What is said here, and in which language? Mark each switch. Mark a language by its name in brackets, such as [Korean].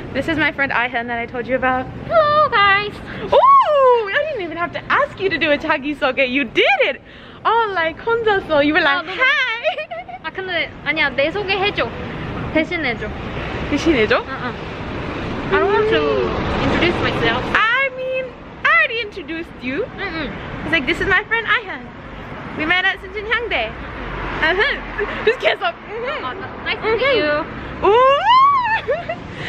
[English] This is my friend Ahyun that I told you about. Hello, guys. Oh, I didn't even have to ask you to do a [Korean] 자기소개. [English] You did it. Oh, like [Korean] 혼자서. [English] You were like, hi. [Korean] 아 근데 아니야 내 소개 해줘 대신해줘 대신해줘? [English] I don't want to introduce myself I mean, I already introduced you. It's like, this is my friend Ahyun. We met at Suncheonhyangdae. Just kiss up. Nice to meet you Ooh.